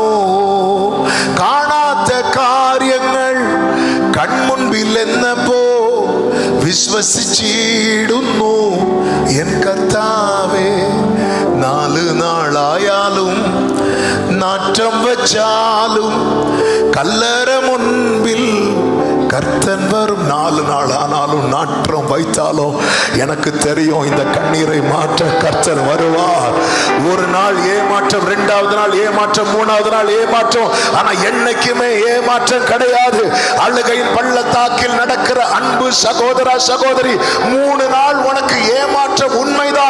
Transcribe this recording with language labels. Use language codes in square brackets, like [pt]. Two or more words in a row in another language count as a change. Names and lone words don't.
[ml] കാണാത്ത കാര്യങ്ങൾ കൺമുൻപിൽ എന്നപ്പോ വിശ്വസിച്ചിടുന്നു എൻ കർത്താവേ. 4 നാളായാലും നാറ്റം വച്ചാലും കല്ലറ മുൻപിൽ [ta] கர்த்தன் வரும். 4 நாள் ஆனாலும் நாற்றம் வைத்தாலும் எனக்கு தெரியும் இந்த கண்ணீரை மாற்ற கர்த்தன் வருவார். ஒரு நாள் ஏமாற்றம், 2வது நாள் ஏமாற்றம், 3வது நாள் ஏமாற்றம். ஆனா என்னைக்குமே ஏமாற்றம் கிடையாது. அழுகையின் பள்ளத்தாக்கில் நடக்கிற அன்பு சகோதரா சகோதரி, 3 நாள் உனக்கு ஏமாற்றம் உண்மைதான்.